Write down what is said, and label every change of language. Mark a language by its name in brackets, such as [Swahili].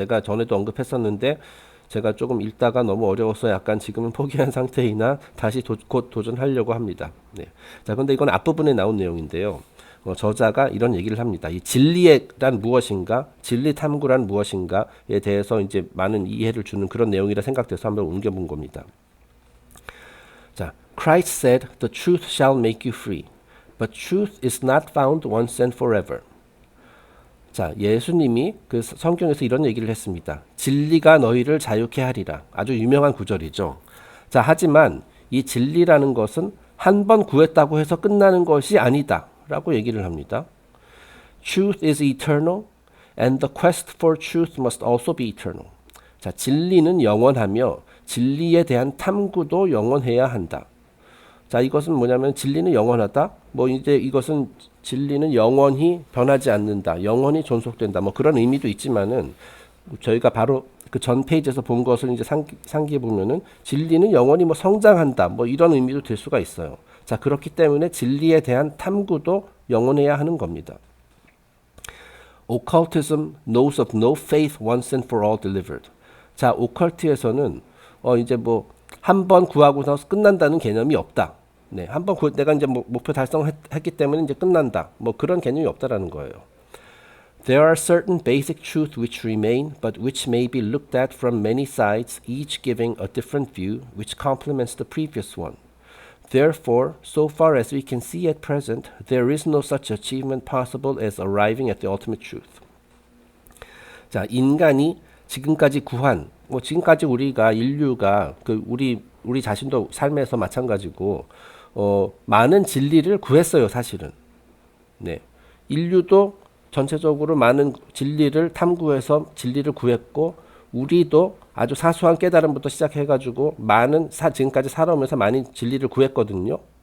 [Korean] 제가 전에도 언급했었는데 제가 조금 읽다가 너무 어려워서 약간 지금은 포기한 상태이나 다시 곧 도전하려고 합니다. 네. 자, 그런데 이건 앞부분에 나온 내용인데요. 저자가 이런 얘기를 합니다. 이 진리란 무엇인가, 진리 탐구란 무엇인가에 대해서 이제 많은 이해를 주는 그런 내용이라 생각돼서 한번 옮겨본 겁니다. [English] 자, Christ said, "The truth shall make you free, but truth is not found once and forever." [Korean] 자, 예수님이 그 성경에서 이런 얘기를 했습니다. 진리가 너희를 자유케 하리라. 아주 유명한 구절이죠. 자, 하지만 이 진리라는 것은 한 번 구했다고 해서 끝나는 것이 아니다. 라고 얘기를 합니다. [English] Truth is eternal and the quest for truth must also be eternal. [Korean] 자, 진리는 영원하며 진리에 대한 탐구도 영원해야 한다. 자, 이것은 뭐냐면 진리는 영원하다. 뭐 이제 이것은 진리는 영원히 변하지 않는다. 영원히 존속된다. 뭐 그런 의미도 있지만은 저희가 바로 그 전 페이지에서 본 것을 이제 상기해 보면은 진리는 영원히 뭐 성장한다. 뭐 이런 의미도 될 수가 있어요. 자, 그렇기 때문에 진리에 대한 탐구도 영원해야 하는 겁니다. [English] Occultism knows of no faith once and for all delivered. [Korean] 자, 오컬트에서는 이제 뭐 한 번 구하고 나서 끝난다는 개념이 없다. 네, 한번 내가 이제 목표 달성했기 때문에 이제 끝난다. 뭐 그런 개념이 없다라는 거예요. [English] There are certain basic truths which remain, but which may be looked at from many sides, each giving a different view, which complements the previous one. Therefore, so far as we can see at present, there is no such achievement possible as arriving at the ultimate truth. [Korean] 자, 인간이 지금까지 지금까지 인류가 우리 자신도 삶에서 마찬가지고 많은 진리를 구했어요, 사실은. 네, 인류도 전체적으로 많은 진리를 탐구해서 진리를 구했고, 우리도 아주 사소한 깨달음부터 시작해가지고 지금까지 살아오면서 많은 진리를 구했거든요.